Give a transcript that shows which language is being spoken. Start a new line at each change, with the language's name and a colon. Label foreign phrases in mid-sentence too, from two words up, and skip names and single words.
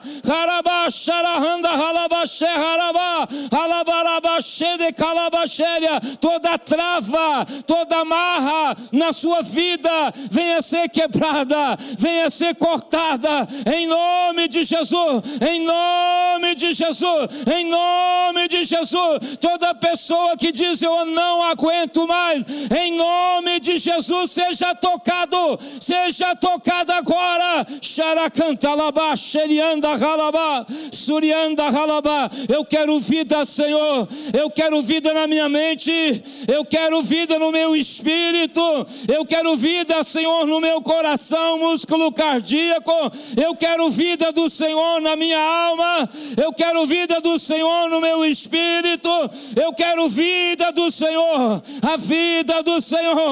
Portuguese: Toda trava, toda amarra na sua vida venha ser quebrada, venha ser cortada, em nome de Jesus, em nome de Jesus, em nome de Jesus. Toda pessoa que diz: eu não aguento mais, em nome de Jesus, seja tocado agora. Xaracantalabá, xerianda ralabá, surianda ralabá. Eu quero vida, Senhor, eu quero vida na minha mente, eu quero vida no meu espírito, eu quero vida, Senhor, no meu coração, músculo cardíaco. Eu quero vida do Senhor na minha alma, eu quero vida do Senhor no meu espírito, eu quero vida do Senhor, a vida do Senhor.